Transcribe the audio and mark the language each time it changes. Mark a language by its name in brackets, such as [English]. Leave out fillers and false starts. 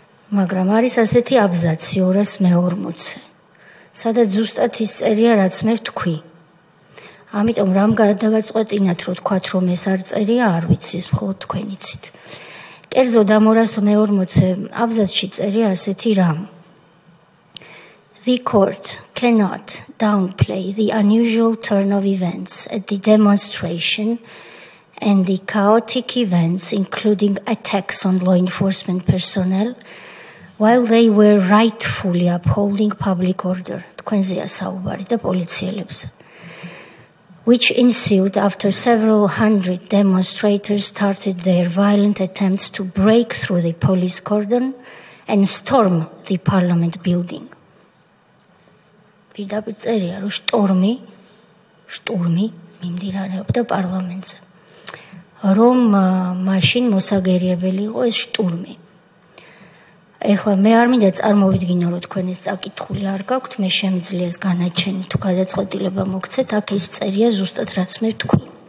[Georgian] მაგრამ არის ასეთი აბზაცი 240, სადაც ზუსტად ის წერია, რაც მე ვთქვი. ამიტომ რამ გადაგაწყვეტინათ, რომ თქვათ, რომ ეს არ წერია, არ ვიცი, ეს მხოლოდ თქვენ იცით. კერძოდ ამ 240 აბზაცში წერია ასეთი რამ. [English] The court cannot downplay the unusual turn of events at the demonstration and the chaotic events, including attacks on law enforcement personnel, while they were rightfully upholding public order, [Georgian] თქვენზეა საუბარი და პოლიციელებზე, [English] which ensued after several hundred demonstrators started their violent attempts to break through the police cordon and storm the parliament building. [Georgian] პირდაპირ წერია, რომ შტურმი მიმდინარეობდა პარლამენტზე. რომ მაშინ მოსაგერიებელი იყო ეს შტურმი. ეხლა მე არ მინდა წარმოვიდგინო, რომ თქვენ ეს წაკითხული არ გაქვთ, მე შემიძლია ეს განაჩენი თუ გადაწყვეტილება მოგცეთ, აქ ის წერია ზუსტად რაც მე ვთქვი.